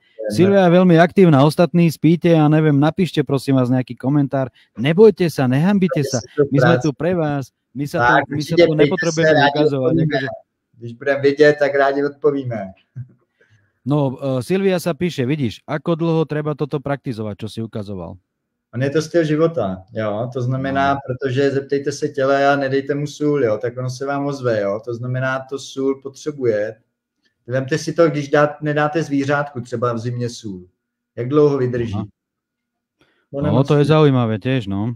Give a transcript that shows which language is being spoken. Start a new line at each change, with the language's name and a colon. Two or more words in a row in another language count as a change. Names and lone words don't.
Slovak: Silvia je veľmi aktívna, ostatní spíte a neviem, napíšte prosím vás nejaký komentár. Nebojte sa, nehambite sa, my sme tu pre vás, my sa tu nepotrebujeme ukazovať.
Czech: Když budeme vědět, tak rádi odpovíme.
Slovak: No, Silvia sa píše, vidíš, ako dlho treba toto praktizovať, čo si ukazoval?
Czech: On je to styl života, jo, to znamená, protože zeptejte se těle a nedejte mu sůl, jo, tak ono se vám ozve, jo, to znamená, to sůl potřebuje. Vemte si to, když nedáte zvířátku třeba v zimě sůl. Jak dlouho vydrží?
Slovak: No, to je zaujímavé tiež, no.